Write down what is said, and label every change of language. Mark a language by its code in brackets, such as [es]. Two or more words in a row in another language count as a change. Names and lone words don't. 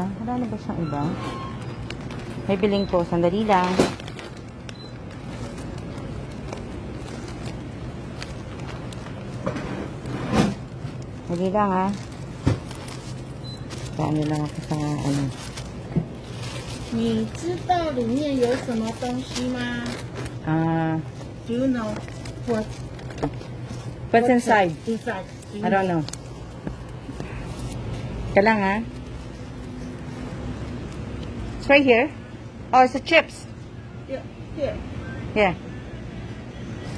[tl] Wala na ba siyang iba? May biling ko, sandali lang. Sandali lang ha. Paano lang ako sa ano. [zh] 你知道里面有什么东西吗？ [en] Do you know what's inside? inside? I don't know. [tl] Kailang ha? [en] It's right here. Oh, it's the chips. Yeah, here.